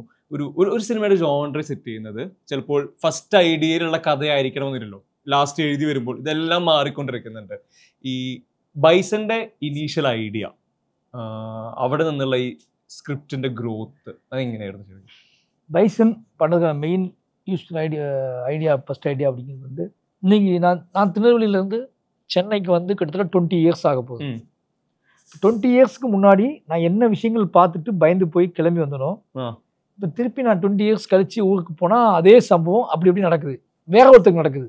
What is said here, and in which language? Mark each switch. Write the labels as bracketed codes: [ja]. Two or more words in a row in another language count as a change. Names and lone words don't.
[ml] ഒരു സിനിമയുടെ ജോൺറെ സെറ്റ് ചെയ്യുന്നത് ചിലപ്പോൾ ഫസ്റ്റ് ഐഡിയയിലുള്ള കഥയായിരിക്കണമെന്നില്ലല്ലോ, ലാസ്റ്റ് എഴുതി വരുമ്പോൾ ഇതെല്ലാം മാറിക്കൊണ്ടിരിക്കുന്നുണ്ട്. ഈ ബൈസന്റെ [en] initial idea, [ml] അവിടെ നിന്നുള്ള ഈ സ്ക്രിപ്റ്റിന്റെ ഗ്രോത്ത് അതെങ്ങനെയായിരുന്നു? [ta] பைசன் பண்ணுற [en] main use idea first idea [ta] அப்படிங்கிறது வந்து இன்னைக்கு நான் திருநெல்வேலியிலேருந்து சென்னைக்கு வந்து கிட்டத்தட்ட 20 இயர்ஸ் ஆக போகுது. 20 இயர்ஸ்க்கு முன்னாடி நான் என்ன விஷயங்கள் பார்த்துட்டு பயந்து போய் கிளம்பி வந்தனோ, இப்போ திருப்பி நான் 20 இயர்ஸ் கழிச்சு ஊருக்கு போனால் அதே சம்பவம் அப்படி எப்படி நடக்குது, வேற ஒருத்தருக்கு நடக்குது.